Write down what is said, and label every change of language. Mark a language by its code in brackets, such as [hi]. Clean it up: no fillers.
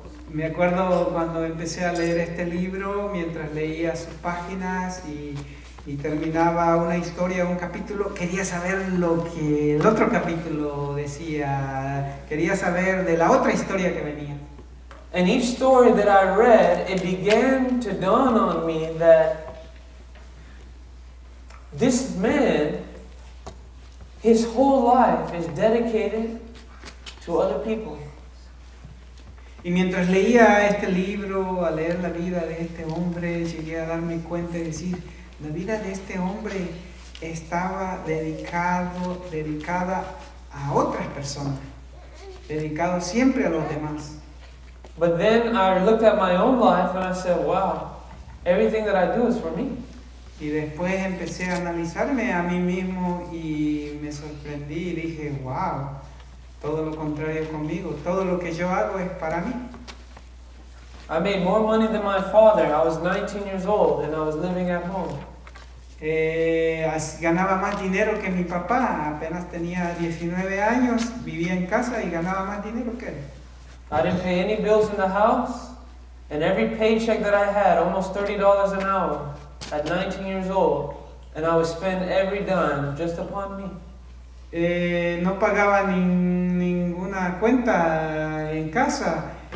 [es] Me acuerdo cuando empecé a leer este libro, mientras leía sus páginas y terminaba una historia, un capítulo, quería saber lo que el otro capítulo decía, quería saber de la otra historia que venía. [en] And each story that I read, it began to dawn on me that this man, his whole life is dedicated to other people. [es] Y mientras leía este libro, al leer la vida de este hombre, llegué a darme cuenta y decir, la vida de este hombre estaba dedicada a otras personas, dedicado siempre a los demás. [en] But then I looked at my own life and I said, wow, everything that I do is for me. [es] Y después empecé a analizarme a mí mismo y me sorprendí y dije, wow, Todo lo contrario conmigo. Todo lo que yo hago es para mí. [en] I made more money than my father. I was 19 years old and I was living at home. [es] Ganaba más dinero que mi papá. Apenas tenía 19 años, vivía en casa y ganaba más dinero que él. [en] I didn't pay any bills in the house, and every paycheck that I had, almost $30 an hour, at 19 years old, and I would spend every dime just upon me. [es] No pagaba ninguna cuenta en casa.